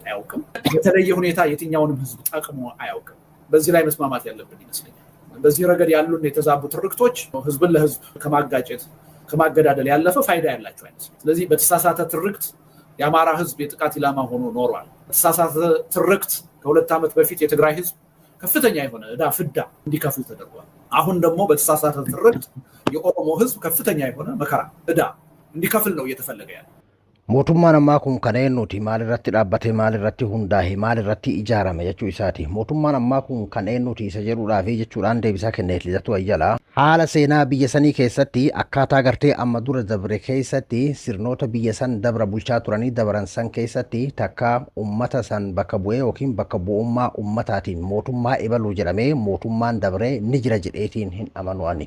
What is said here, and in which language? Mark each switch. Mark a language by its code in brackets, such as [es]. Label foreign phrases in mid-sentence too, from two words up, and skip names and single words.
[am] አያውቅም። በተለየ ሁኔታ የትኛውንም ህዝብ ጠቅሞ አያውቅም። በዚህ ላይ መስማማት ያለብን ይመስለኛል። በዚህ ረገድ ያሉን የተዛቡ ትርክቶች ህዝብን ለህዝብ ከማጋጨት ከማገዳደል ያለፈ ፋይዳ ያላቸው አይመስልም። ስለዚህ በተሳሳተ ትርክት የአማራ ህዝብ የጥቃት ኢላማ ሆኖ ኖሯል። በተሳሳተ ትርክት ከ2 ዓመት በፊት የትግራይ ህዝብ ከፍተኛ የሆነ ፍዳ እንዲከፍል ተደርጓል። አሁን ደግሞ በተሳሳተ ትርክት የኦሮሞ ህዝብ ከፍተኛ የሆነ መከራ እንዲከፍል ነው እየተፈለገ ያለው። [om] mootummaan ammaa kun kan eenyuti? Maalirratti dhaabbatee maalirratti hundaa'e maalirratti ijaarame jechuu isaati. Mootummaan ammaa kun kan eenyuti isa jedhuudhaaf jechuudhaan deebisaa kenneef Lidatuu Ayyalaa haala seenaa biyya sanii keessatti akkaataa gartee amma dura dabre keessatti sirnoota biyya san dabra bulchaa turanii dabaran san keessatti takka ummata san bakka bu'ee yookiin bakka bu'ummaa ummataatiin mootummaa ebaluu jedhamee mootummaan dabree ni jira jedheetiin hin amanuani.